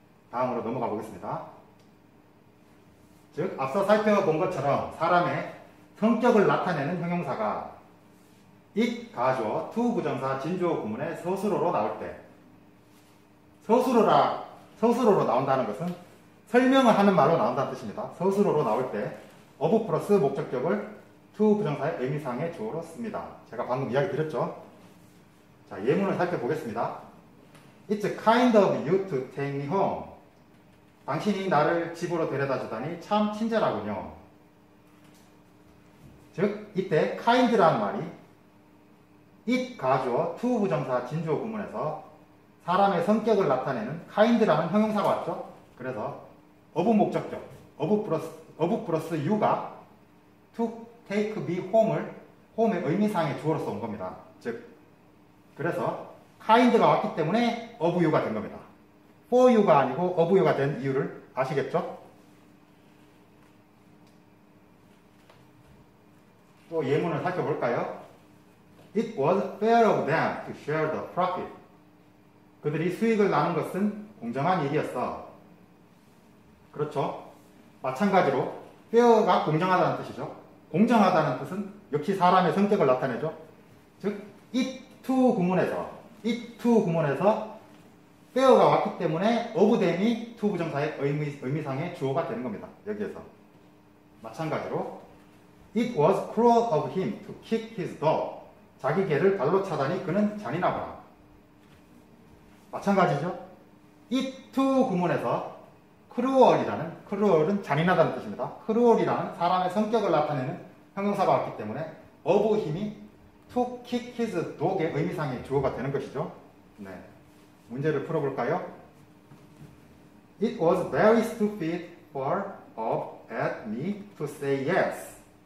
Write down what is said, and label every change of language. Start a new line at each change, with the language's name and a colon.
Korean: 다음으로 넘어가 보겠습니다. 즉 앞서 살펴본 것처럼 사람의 성격을 나타내는 형용사가 it 가주어 to 부정사 진주어 구문에 서술어로 나올 때 서술어로 나온다는 것은 설명을 하는 말로 나온다는 뜻입니다. 서술어로 나올 때 of 플러스 목적격을 to 부정사의 의미상의 주어로 씁니다. 제가 방금 이야기 드렸죠. 자, 예문을 살펴보겠습니다.
English: It's kind of you to take me home.
Korean: 당신이 나를 집으로 데려다 주다니 참 친절하군요. 즉 이때 kind라는 말이 it 가주어 to 부정사 진주어 구문에서 사람의 성격을 나타내는 kind라는 형용사가 왔죠. 그래서 of 목적격, of 플러스 you가
English: to take me home
Korean: 의 의미상의 주어로서 온 겁니다. 즉 그래서 kind가 왔기 때문에 of you가 된 겁니다. for you가 아니고 of you가 된 이유를 아시겠죠? 또 예문을 살펴볼까요?
English: It was fair of them to share the profit.
Korean: 그들이 수익을 나눈 것은 공정한 일이었어. 그렇죠? 마찬가지로 fair가 공정하다는 뜻이죠. 공정하다는 뜻은 역시 사람의 성격을 나타내죠. 즉, it to 구문에서 fair가 왔기 때문에 of them이 to 부정사의 의미상의 주어가 되는 겁니다. 여기에서. 마찬가지로
English: It was cruel of him to kick his dog.
Korean: 자기 개를 발로 차다니 그는 잔인하구나. 마찬가지죠. it to 구문에서 cruel은 잔인하다는 뜻입니다. cruel이라는 사람의 성격을 나타내는 형용사가 왔기 때문에 of 힘이
English: to kick his dog
Korean: 의 의미상의 주어가 되는 것이죠. 네. 문제를 풀어볼까요?
English: It was very stupid for of at me to say yes.